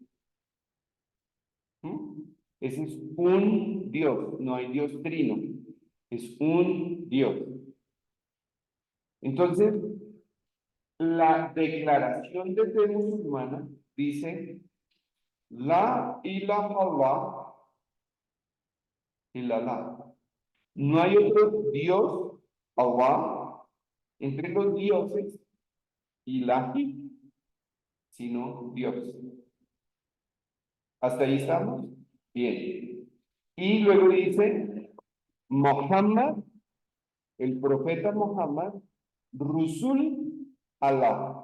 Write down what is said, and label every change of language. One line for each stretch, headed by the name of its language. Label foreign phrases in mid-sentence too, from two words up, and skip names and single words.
Spanish: Ese es un Dios, no hay Dios trino, es un Dios. Entonces, la declaración de fe musulmana dice,
Arabic: لا إله إلا الله.
Spanish: No hay otro Dios, Allah, entre los dioses, ilahi, sino Dios. ¿Hasta ahí estamos? Bien. Y luego dice, Muhammad, el profeta Muhammad,
Arabic: رسول الله.